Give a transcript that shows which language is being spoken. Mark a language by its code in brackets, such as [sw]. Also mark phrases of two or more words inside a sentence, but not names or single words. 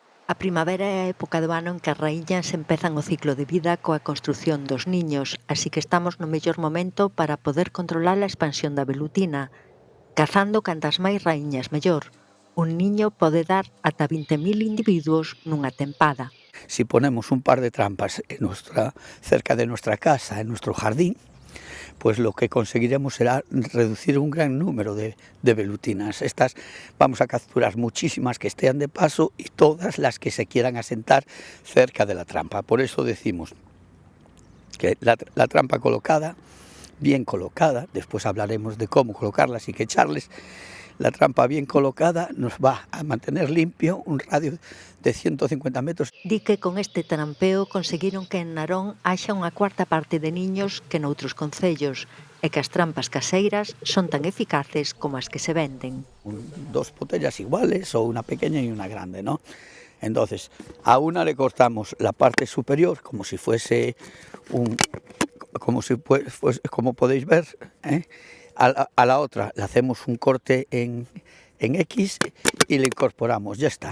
[gl] A primavera é a época do ano en que as raíñas empezan o ciclo de vida coa construción dos niños, así que estamos no mellor momento para poder controlar a expansión da velutina. Cazando cantas máis raíñas mellor. Un niño pode dar ata 20.000 individuos nunha tempada. [es] Si ponemos un par de trampas cerca de nuestra casa, en nuestro jardín, pues lo que conseguiremos será reducir un gran número de velutinas. Estas vamos a capturar muchísimas que estén de paso y todas las que se quieran asentar cerca de la trampa. Por eso decimos que la trampa colocada, bien colocada, después hablaremos de cómo colocarlas y qué echarles. La trampa bien colocada nos va a mantener limpio un radio de 150 metros. [gl] Di que con este trampeo conseguiron que en Narón haxa unha cuarta parte de niños que noutros concellos e que as trampas caseiras son tan eficaces como as que se venden. [es] Dos botellas iguales o una pequeña y una grande, ¿no? Entonces, a una le cortamos la parte superior como si fuese como podéis ver, ¿eh? A la otra le hacemos un corte en X y le incorporamos, ya está.